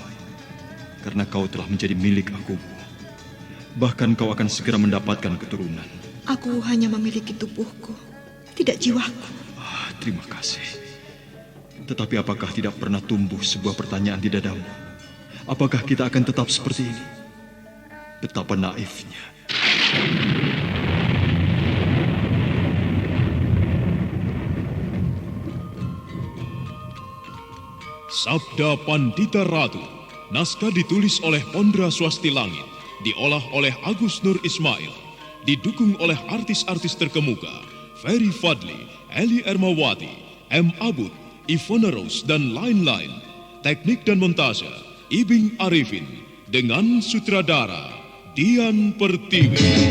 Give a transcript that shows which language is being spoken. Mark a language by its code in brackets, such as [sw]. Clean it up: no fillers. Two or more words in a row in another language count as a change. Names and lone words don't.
[id] Karena kau telah menjadi milik aku. Bahkan kau akan segera mendapatkan keturunan. Aku hanya memiliki tubuhku, tidak jiwaku. Terima kasih. Tetapi apakah tidak pernah tumbuh sebuah pertanyaan di dadamu? Apakah kita akan tetap seperti ini? Betapa naifnya. Sabda Pandita Ratu, naskah ditulis oleh Pondra Swasti Langit, diolah oleh Agus Nur Ismail, didukung oleh artis-artis terkemuka, Ferry Fadli, Eli Ermawati, M. Abud, Ivona Rose, dan lain-lain. Teknik dan montase, Ibing Arifin, dengan sutradara Dian Pertiwi.